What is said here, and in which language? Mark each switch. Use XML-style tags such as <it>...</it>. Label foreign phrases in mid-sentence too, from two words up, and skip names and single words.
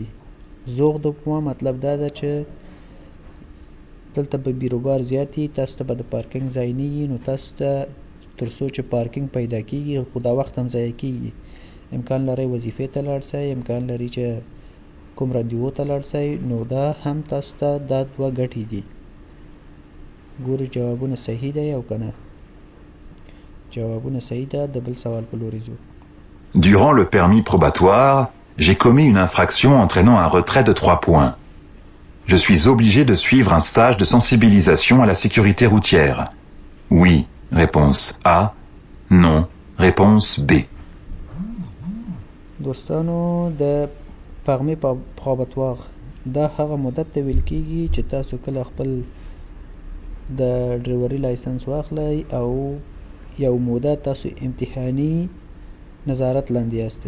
<fr>heures de pointe</fr> <ps>مطلب دا ده چې دلته به بیروبار زیاتی تاسو ته به د پارکینګ ځای نه وي نو تاسو ته تر څو چې پارکینګ پیدا کېږي خو دا وخت هم ضایع کېږي. امکان لرئ وظیفې ته لاړ شئ امکان لري چې کوم رادیو ته لاړ شئ نو دا هم تاسو ته دا دوه ګټې دي. ګورو جوابونه صحیح ده یا که نه. جوابونه صحیح ده. د بل سوال په لوري ځو.</ps> <fr>Durant le permis probatoire, j'ai commis une infraction entraînant un retrait de 3 points. Je suis obligé de suivre un stage de sensibilisation à la sécurité routière. Oui, réponse A. Non, réponse B.</fr> <ps>دوستانو د</ps> <fr>permis probatoire</fr> <ps>دا هغه مدت ته ویل کېږي چې تاسو کله خپل د ډریوري لایسنس واخلئ او یو موده تاسو امتحاني نظارت لاندې یاستئ.</ps>